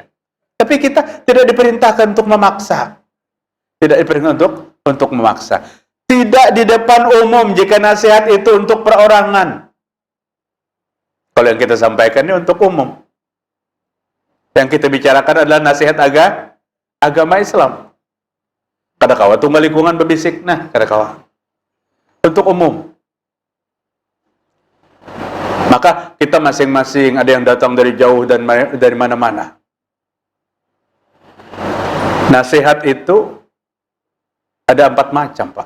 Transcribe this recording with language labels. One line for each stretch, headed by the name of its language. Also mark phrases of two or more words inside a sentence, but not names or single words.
Indonesian: Tapi kita tidak diperintahkan untuk memaksa. Tidak diperintahkan untuk memaksa. Tidak di depan umum jika nasihat itu untuk perorangan. Kalau yang kita sampaikan ini untuk umum. Yang kita bicarakan adalah nasihat agama Islam.
Banjar: Kada kawa tunggal lingkungan bebisik, nah kada kawa.
Indonesian: Untuk umum. Maka kita masing-masing ada yang datang dari jauh dan dari mana-mana. Nasihat itu ada 4 macam, Pak.